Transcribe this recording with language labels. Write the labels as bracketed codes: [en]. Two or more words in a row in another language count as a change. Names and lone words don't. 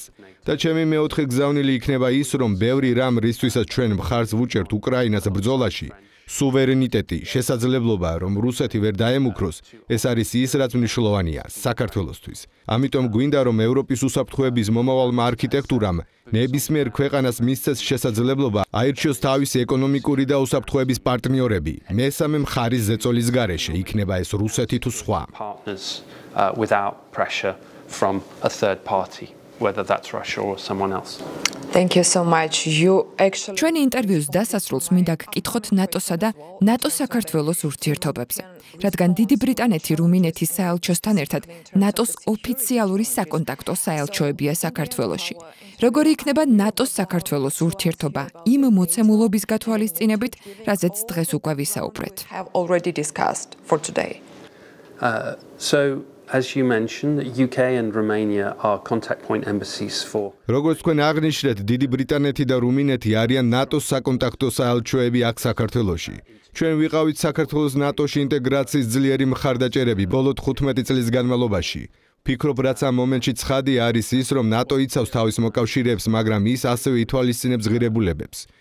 [ka] და ჩემი მეოთხე გზავნილი იქნება ის, რომ ბევრი რამ, რისთვისაც ჩვენ მხარს ვუჭერთ უკრაინას ბრძოლაში, სუვერენიტეტი, შესაძლებლობა, რომ რუსეთი ვერ დაემუქროს, ეს არის ის, რაც მნიშვნელოვანია საქართველოსთვის. ამიტომ გვინდა, რომ ევროპის უსაფრთხოების მომავალმა არქიტექტურამ ნებისმიერ ქვეყანას მისცეს შესაძლებლობა აირჩიოს თავისი ეკონომიკური და უსაფრთხოების პარტნიორები, მესამე მხარის ზეწოლის გარეშე, იქნება ეს რუსეთი თუ სხვა. [en] Without pressure from a third party, whether that's Russia or someone else. Thank you so much. You actually [ka] ჩვენი ინტერვიუს დასასრულს მინდა გკითხოთ ნატოსა და ნატო-საქართველოს ურთიერთობებზე. რადგან დიდი ბრიტანეთი რუმინეთის საელჩოსთან ერთად ნატოს ოფიციალური საკონტაქტო საელჩოებია საქართველოში. როგორი იქნება ნატოს-საქართველოს ურთიერთობა იმ მოცემულობის გათვალისწინებით, რაზეც დღეს უკვე ვისაუბრეთ. [en] have already discussed for today. So as you mentioned, the UK and Romania are contact point embassies for [ka] როგორც თქვენ აღნიშნეთ, დიდი ბრიტანეთი და რუმინეთი არიან ნატოს საკონტაქტო საელჩოები აქ საქართველოში. ჩვენ ვიყავით საქართველოს ნატოში ინტეგრაციის ძლიერი მხარდაჭერები ბოლო 15 წლის განმავლობაში. ფიქრობ, რაც ამ მომენტში ცხადია არის ის, რომ ნატო იცავს თავის მოკავშირეებს, მაგრამ ის ასევე ითვალისწინებს ღირებულებებს.